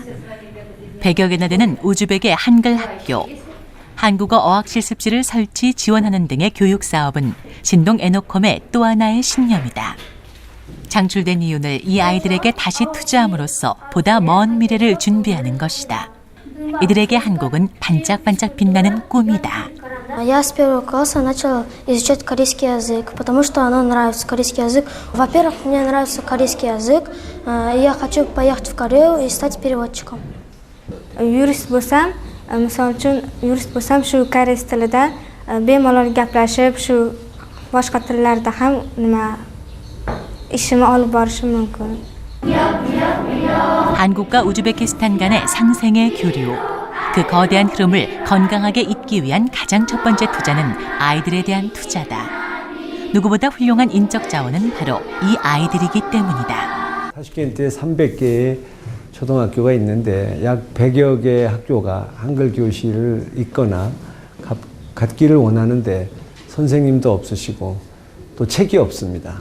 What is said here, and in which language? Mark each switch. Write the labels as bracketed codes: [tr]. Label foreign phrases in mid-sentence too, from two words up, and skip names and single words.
[ko] 100여 개나 되는 우즈벡의 한글 학교, 한국어 어학 실습실을 설치 지원하는 등의 교육 사업은 신동 에너컴의 또 하나의 신념이다. 창출된 이윤을 이 아이들에게 다시 투자함으로써 보다 먼 미래를 준비하는 것이다. 이들에게 한국은 반짝반짝 빛나는 꿈이다. [ru] Я с первого класса начала изучать корейский язык, потому что оно нравится, корейский язык. Во-первых, мне нравится корейский язык, и я хочу поехать в Корею и стать переводчиком. [uz] Yurist bo'lsam, misol uchun yurist bo'lsam, shu koreys tilida bemalol gaplashib, shu boshqa tillarda ham ishimni olib borishim mumkin. [ko] 한국과 우즈베키스탄 간의 상생의 교류. 그 거대한 흐름을 건강하게 잇기 위한 가장 첫 번째 투자는 아이들에 대한 투자다. 누구보다 훌륭한 인적 자원은 바로 이 아이들이기 때문이다. 타슈켄트에 300개의 초등학교가 있는데 약 100여 개의 학교가 한글 교실을 잇거나 갖기를 원하는데 선생님도 없으시고 또 책이 없습니다.